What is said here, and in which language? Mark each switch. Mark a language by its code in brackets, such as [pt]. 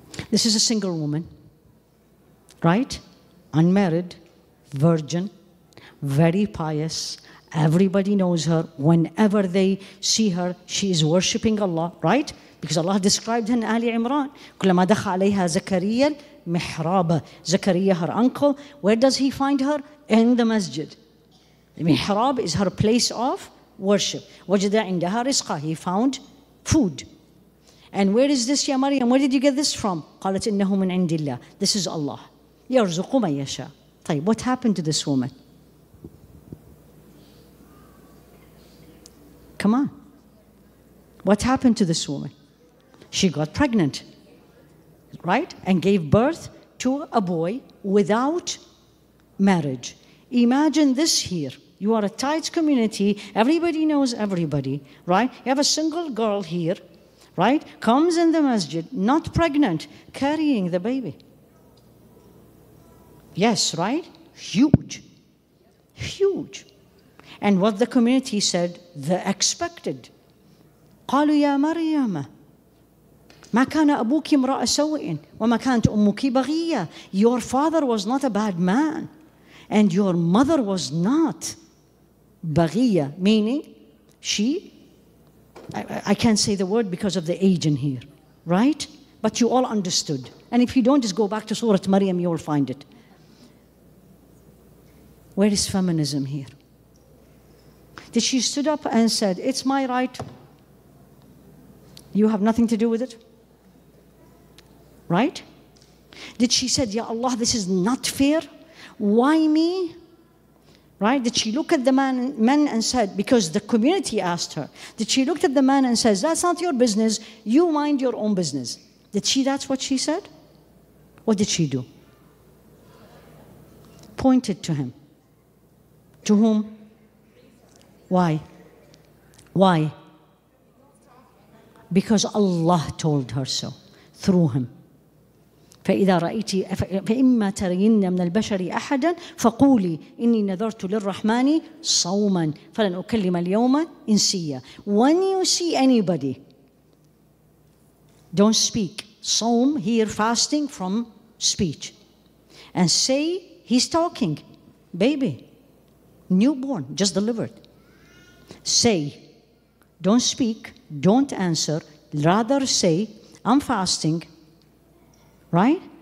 [en] This is a single woman, right? Unmarried, virgin, very pious. Everybody knows her. Whenever they see her, she is worshipping Allah, right? Because Allah described her in Ali Imran. [ar] كلما دخل عليها زكريا محرابا. [en] Zakaria, her uncle, where does he find her? In the masjid. The mihrab is her place of worship. [ar] وجد عندها رزقا. [en] He found food. And where is this, Ya Maryam? Where did you get this from? [ar] قالت إنه من عند الله. [en] This is Allah. [ar] يرزق من يشاء. طيب, [en] what happened to this woman? Come on. What happened to this woman? She got pregnant, right? And gave birth to a boy without marriage. Imagine this here. You are a tight community. Everybody knows everybody, right? You have a single girl here, right? Comes in the masjid, not pregnant, carrying the baby. Yes, right? Huge. Huge. And what the community said, the expected. [ar] قالوا يا مريم ما كان أبوك امرأ سوء وما كانت أمك بغية. [en] Your father was not a bad man and your mother was not بغية, meaning she, I can't say the word because of the age in here, right? But you all understood. And if you don't, just go back to Surah Maryam, you will find it. Where is feminism here? Did she stood up and said, it's my right, you have nothing to do with it? Right? Did she said, Ya Allah, this is not fair? Why me? Right? Did she look at the men and said, because the community asked her, did she look at the man and says, that's not your business, you mind your own business? That's what she said? What did she do? Pointed to him. To whom? Why? Why? Because Allah told her so, through him. [ar] فإذا رأيتِ فإما ترين من البشر أحدا فقولي إني نذرت للرحمن صوما فلن أكلم اليوم إنسيا. [en] When you see anybody, don't speak. Sawm here, fasting from speech. And say, he's talking, baby, newborn, just delivered. Say, don't speak, don't answer, rather say, I'm fasting, right?